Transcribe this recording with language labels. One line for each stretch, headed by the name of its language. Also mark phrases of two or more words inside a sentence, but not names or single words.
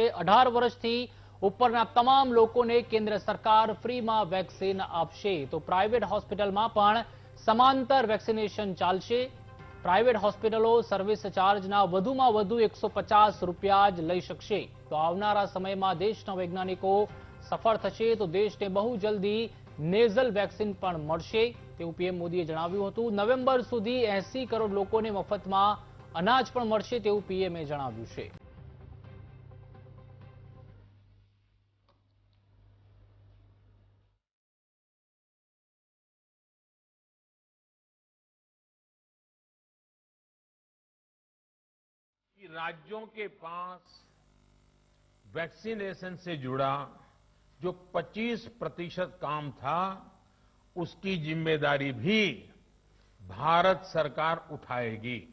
Gujarati: 18 વર્ષથી ઉપરના તમામ લોકોને કેન્દ્ર સરકાર ફ્રીમાં વેક્સિન આપશે। તો પ્રાઇવેટ હોસ્પિટલમાં પણ સમાંતર વેક્સિનેશન ચાલશે। પ્રાઇવેટ હોસ્પિટલો સર્વિસ ચાર્જના વધુમાં વધુ 150 રૂપિયા જ લઈ શકશે। તો આવનારા સમયમાં દેશના વૈજ્ઞાનિકો સફળ થશે તો દેશને બહુ જલ્દી નેજલ વેક્સિન પણ મળશે તેવું પીએમ મોદીએ જણાવ્યું હતું। નવેમ્બર સુધી 80 કરોડ લોકોને મફતમાં અનાજ પણ મળશે તેવું પીએમએ જણાવ્યું છે।
Hindi: राज्यों के पास वैक्सीनेशन से जुड़ा जो 25% काम था, उसकी जिम्मेदारी भी भारत सरकार उठाएगी।